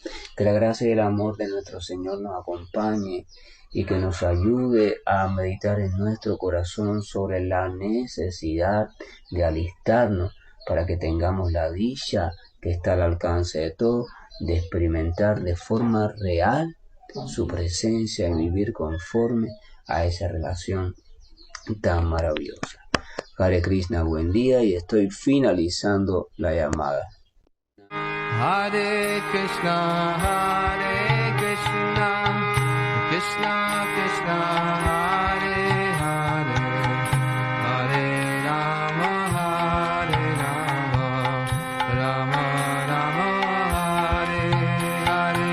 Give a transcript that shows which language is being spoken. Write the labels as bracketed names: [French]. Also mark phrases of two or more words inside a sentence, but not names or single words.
[Spanish] Que la gracia y el amor de nuestro Señor nos acompañe y que nos ayude a meditar en nuestro corazón sobre la necesidad de alistarnos para que tengamos la dicha que está al alcance de todos, de experimentar de forma real su presencia y vivir conforme a esa relación tan maravillosa. [Sanskrit] Hare Krishna, [Spanish] buen día, y estoy finalizando la llamada. [Sanskrit] Hare Krishna, Krishna Krishna, Hare Hare, Hare Rama, Rama Rama, Hare Hare.